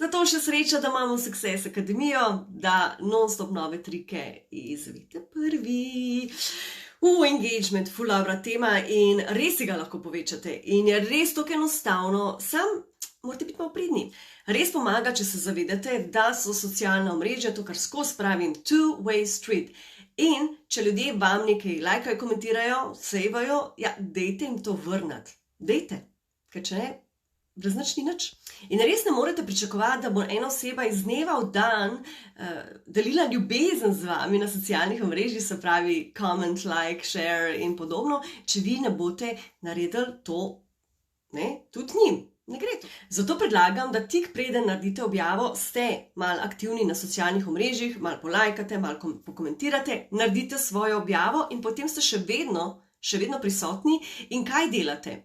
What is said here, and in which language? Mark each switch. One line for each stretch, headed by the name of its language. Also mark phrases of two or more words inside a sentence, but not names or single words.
Slovenian: Zato še sreča, da imamo Success Akademijo, da non-stop nove trike izvedete prvi. Engagement, ful dobra tema in res si ga lahko povečate in je res tako enostavno, sam morate biti malo pridni. Res pomaga, če se zavedate, da so socialna omrežja, to kar skozi pravim,
English: two-way street.
Slovenian: In če ljudje vam nekaj lajkajo, komentirajo, sejvajo, ja, dejte jim to vrniti. Dejte, ker če ne, brez nič ni nič. In res ne morete pričakovati, da bo ena oseba iz dneva v dan delila ljubezen z vami na socialnih omrežjih, se pravi
English: comment, like, share
Slovenian: in podobno, če vi ne boste naredili to, tudi njim. Ne gre to. Zato predlagam, da tik preden naredite objavo, ste malo aktivni na socialnih omrežjih, malo polajkate, malo pokomentirate, naredite svojo objavo in potem ste še vedno prisotni in kaj delate?